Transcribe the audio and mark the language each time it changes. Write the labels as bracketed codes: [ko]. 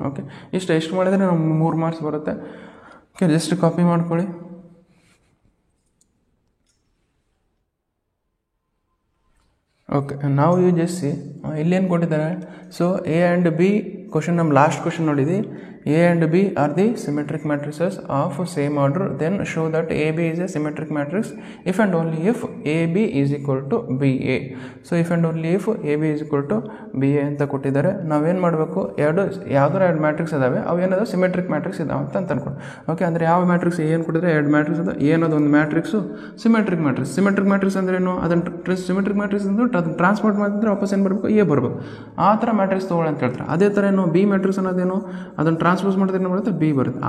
[kn] Okay, ಎಷ್ಟು ಮಾಡಿದರೆ ನಮ್ಗೆ 3 ಮಾರ್ಕ್ಸ್ ಬರುತ್ತೆ. ಓಕೆ, ಜಸ್ಟ್ ಕಾಪಿ ಮಾಡ್ಕೊಳ್ಳಿ. ಓಕೆ, ನಾವು [en] you just see [kn] ಇಲ್ಲೇನು ಕೊಟ್ಟಿದ್ದಾರೆ, so A and B question, ನಮ್ಮ ಲಾಸ್ಟ್ ಕ್ವಶನ್ ನೋಡಿದ್ವಿ. [en] A and B are the symmetric matrices of same order, then show that AB is a symmetric matrix if and only if AB is equal to BA. So if and only if AB is equal to BA [kn] ಅಂತ ಕೊಟ್ಟಿದ್ದಾರೆ. ನಾವೇನು ಮಾಡಬೇಕು, ಯಾವ್ದಾರು ಎರಡು matrix ಇದಾವೆ, ಅವು ಏನಾದ್ರು symmetric matrix ಇದಾವೆ ಅಂತ ಅನ್ಕೊಂಡು. ಓಕೆ, ಅಂದರೆ ಯಾವ ಮ್ಯಾಟ್ರಿಕ್ಸ್ ಏನು ಕೊಟ್ಟಿದ್ರೆ ಎರಡು ಮ್ಯಾಟ್ರಿಕ್ಸ್ ಅದ, ಏನದು ಒಂದು matrix symmetric matrix. Symmetric matrix ಅಂದ್ರೆ ಏನು, ಅದನ್ನು ಸಿಮೆಟ್ರಿಕ್ ಮ್ಯಾಟ್ರಿಕ್ಸ್ ಅಂದ್ರೆ ಅದನ್ನು ಟ್ರಾನ್ಸ್ಪೋರ್ಟ್ ಮಾಡಿದ್ರೆ ವಾಪಸ್ ಏನು ಬರಬೇಕು, ಎ ಬರಬೇಕು. ಆ ಥರ ಮ್ಯಾಟ್ರಿಕ್ಸ್ ತೊಗೊಳ್ಳಿ ಅಂತ ಹೇಳ್ತಾರೆ. ಅದೇ ಥರ ಏನು ಬಿ ಮ್ಯಾಟ್ರಿಕ್ಸ್ ಅನ್ನೋದೇನು, ಅದನ್ನು ಟ್ರಾನ್ಸ್ಪೋಸ್ ಮಾಡಿದ್ರೆ ಏನು ಬರುತ್ತೆ, ಬಿ ಬರುತ್ತೆ.